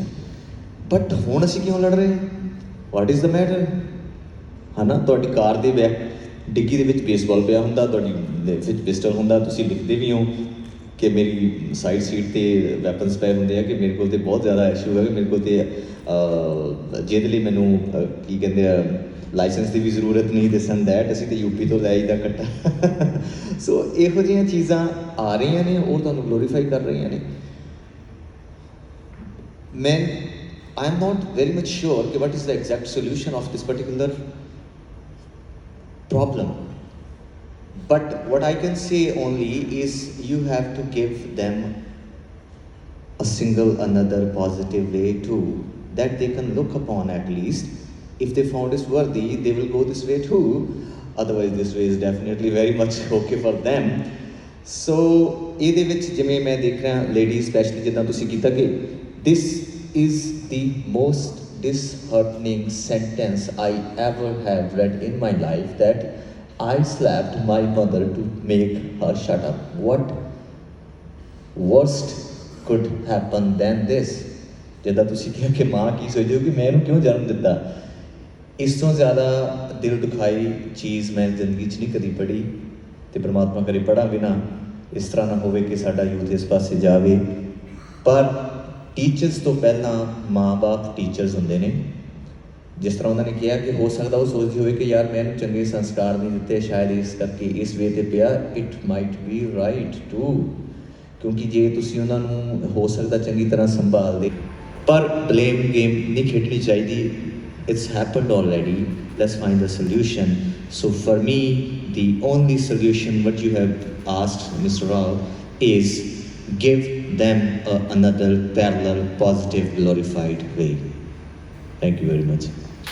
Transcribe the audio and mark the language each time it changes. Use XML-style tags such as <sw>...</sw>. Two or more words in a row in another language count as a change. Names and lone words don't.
<pa>ਬਟ ਹੁਣ ਅਸੀਂ ਕਿਉਂ ਲੜ ਰਹੇ ਹਾਂ</pa> <en>what is the matter</en> <pa>ਹੈ ਨਾ ਤੁਹਾਡੀ ਕਾਰ ਦੇ ਬੈਕ ਡਿੱਗੀ ਦੇ ਵਿੱਚ ਬੇਸਬਾਲ ਪਿਆ ਹੁੰਦਾ ਤੁਹਾਡੀ ਵਿੱਚ ਪਿਸਟਲ ਹੁੰਦਾ ਤੁਸੀਂ ਲਿਖਦੇ ਵੀ ਹੋ ਕਿ ਮੇਰੀ ਸਾਈਡ ਸੀਟ 'ਤੇ ਵੈਪਨਸ ਪਏ ਹੁੰਦੇ ਆ ਕਿ ਮੇਰੇ ਕੋਲ ਤਾਂ ਬਹੁਤ ਜ਼ਿਆਦਾ ਇਸ਼ੂ ਹੈ ਕਿ ਮੇਰੇ ਕੋਲ ਤਾਂ ਜਿਹਦੇ ਲਈ ਮੈਨੂੰ ਕੀ ਕਹਿੰਦੇ ਆ ਲਾਇਸੈਂਸ ਦੀ ਵੀ ਜ਼ਰੂਰਤ ਨਹੀਂ</pa> <en>this and that</en> <pa>ਅਸੀਂ ਤਾਂ ਯੂਪੀ ਤੋਂ ਲੈ ਆਈਦਾ ਕੱਟਾ ਸੋ ਇਹੋ ਜਿਹੀਆਂ ਚੀਜ਼ਾਂ ਆ ਰਹੀਆਂ ਨੇ ਔਰ ਤੁਹਾਨੂੰ ਗਲੋਰੀਫਾਈ ਕਰ ਰਹੀਆਂ ਨੇ</pa> <en>ਮੈਂ I am not very much sure कि what is the exact solution of this particular problem But what I can say only is you have to give them a single another positive way too, that they can look upon at least. If they found this worthy, they will go this way too. Otherwise, this way is definitely very much okay for them. So,</en> <pa>ਇਹਦੇ ਵਿੱਚ ਜਿਵੇਂ ਮੈਂ ਦੇਖ ਰਿਹਾ ਲੇਡੀ ਸਪੈਸ਼ਲੀ ਜਿੱਦਾਂ ਤੁਸੀਂ ਕੀਤਾ ਕਿ</pa> <en>this is the most disheartening sentence I ever have read in my life, that I slapped my mother to make her shut up. What worst could happen than this?</en> <pa>ਜਿੱਦਾਂ ਤੁਸੀਂ ਕਿਹਾ ਕਿ ਮਾਂ ਕੀ ਸੋਚਦੀ ਹੋ ਕਿ ਮੈਂ ਇਹਨੂੰ ਕਿਉਂ ਜਨਮ ਦਿੱਤਾ, ਇਸ ਤੋਂ ਜ਼ਿਆਦਾ ਦਿਲ ਦੁਖਾਈ ਚੀਜ਼ ਮੈਂ ਜ਼ਿੰਦਗੀ 'ਚ ਨਹੀਂ ਕਦੀ ਪੜ੍ਹੀ, ਤੇ ਪਰਮਾਤਮਾ ਕਰੇ ਪੜ੍ਹਾਂ ਵੀ ਨਾ, ਇਸ ਤਰ੍ਹਾਂ ਨਾ ਹੋਵੇ ਕਿ ਸਾਡਾ ਯੂਥ ਇਸ ਪਾਸੇ ਜਾਵੇ। ਪਰ ਟੀਚਰਸ ਤੋਂ ਪਹਿਲਾਂ ਮਾਂ-ਬਾਪ ਟੀਚਰਸ ਹੁੰਦੇ ਨੇ। ਜਿਸ ਤਰ੍ਹਾਂ ਉਹਨਾਂ ਨੇ ਕਿਹਾ ਕਿ ਹੋ ਸਕਦਾ ਉਹ ਸੋਚਦੀ ਹੋਵੇ ਕਿ ਯਾਰ ਮੈਂ ਇਹਨੂੰ ਚੰਗੇ ਸੰਸਕਾਰ ਨਹੀਂ ਦਿੱਤੇ, ਸ਼ਾਇਦ ਇਸ ਕਰਕੇ ਇਸ ਵੇ 'ਤੇ ਪਿਆ।</pa> <en>it might be right too,</en> <pa>ਕਿਉਂਕਿ ਜੇ ਤੁਸੀਂ ਉਹਨਾਂ ਨੂੰ ਹੋ ਸਕਦਾ ਚੰਗੀ ਤਰ੍ਹਾਂ ਸੰਭਾਲਦੇ, ਪਰ</pa> <en>blame game</en> <pa>ਨਹੀਂ ਖੇਡਣੀ ਚਾਹੀਦੀ।</pa> <en>It's happened already, let's find a solution. so for me the only solution what you have asked, Mr. Rao, is give them another parallel, positive, glorified way. Thank you very much.</en>